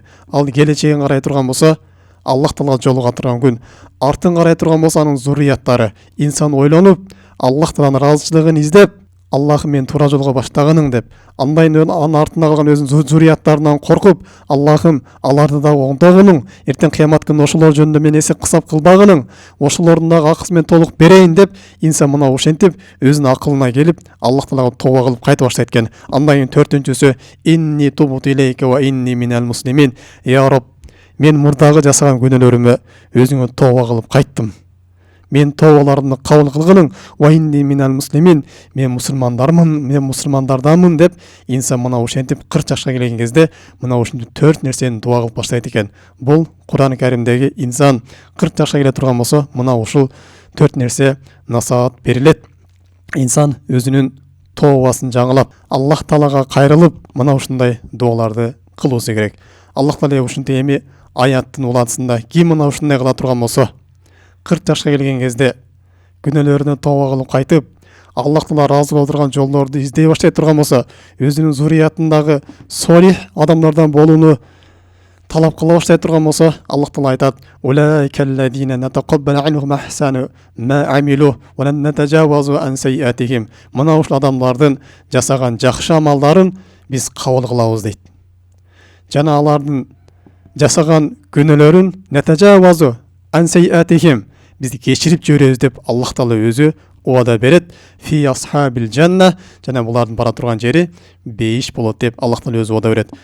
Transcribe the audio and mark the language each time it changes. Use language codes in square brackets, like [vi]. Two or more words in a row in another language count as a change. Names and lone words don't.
[ky] Ал келечегин карай турган болсо, Аллах Таала жолуга турган күн, артын карай турган болсо анын зуррияттары, инсан ойлонуп, Аллах Тааланын ыраазычылыгын издеп, "Аллахым, мен туура жолго баштаганың" деп, андайын анын артында калган өзүнүн зуррияттарынан коркуп, "Аллахым, аларды да оңдогунуң, эртең кыямат күнүндө ошолор жөнүндө мен эсеп кысап кылбагының, ошолордун дагы акысын мен толук берейин" деп, инсан мына ошентип өзүнүн акылына келип, Аллах Таалага тооба кылып кайта баштайт экен. Андан кийин төртүнчүсү: [ar] "إني تبت إليك وإني من المسلمين." "يا رب, [ky] мен мурдагы жасаган күнөөлөрүмө өзүңө тооба кылып кайттым. Мен тообаларымды кабыл кылгының, [ar] وإني من المسلمين, [ky] мен мусулмандарданмын" деп, инсан мына ошентип 40 жашка келген кезде мына ушинтип 4 нерсени дуа кылып баштайт экен. Бул Кур'ан Каримдеги инсан 40 жашка келе турган болсо, мына ушул 4 нерсе насаат берилет. Инсан өзүнүн тообасын жаңылап, Аллах Таалага кайрылып, мына ушундай дуаларды кылуусу керек. Аллах Таала ушинтип эми аяттын уладысында ким мына ушундай кыла турган болсо, 40 жашка келген кезде күнөөлөрүнө тооба кылып кайтып, Аллах Таала ыраазы боло турган жолдорду издей баштай турган болсо, өзүнүн зуриятындагы солих адамдардан болууну талап кыла баштай турган болсо, Аллах Таала айтат: [ar] "أولئك الذين نتقبل عنهم أحسن ما عملوا ولن نتجاوز عن سيئاتهم." [ky] Мына ушул адамдардын жасаган жакшы амалдарын биз кабыл кылабыз дейт. Жана алардын жасаган күнөөлөрүн [ar] نتجاوز عن سيئاتهم, [ky] бизди кечирип жиберебиз деп Аллах Таала өзү уада берет, [ar] في أصحاب الجنة, [ky] жана булардын бара турган жери бейиш болот деп Аллах Таала өзү уада берет.